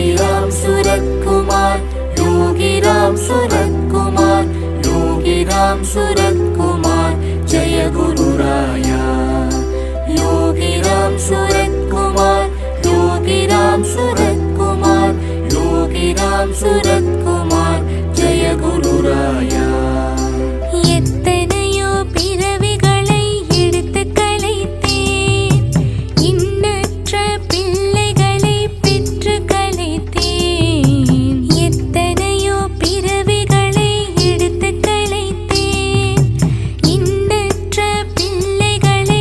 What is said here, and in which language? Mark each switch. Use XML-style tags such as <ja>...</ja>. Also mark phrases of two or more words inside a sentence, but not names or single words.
<hi>राम सूरत कुमार योगी राम सूरत कुमार योगी राम सूरत कुमार जय गुरु राया योगी राम सूरत कुमार योगी राम सूरत कुमार योगी राम सूरत कुमार जय गुरु राया</hi> <ta>எத்தனையோ பிறவிகளை எடுத்து களைத்தேன் இன்னற்ற பிள்ளைகளை பெற்று களைத்தேன் எத்தனையோ பிறவிகளை எடுத்து களைத்தேன் இன்னற்ற பிள்ளைகளை</ta>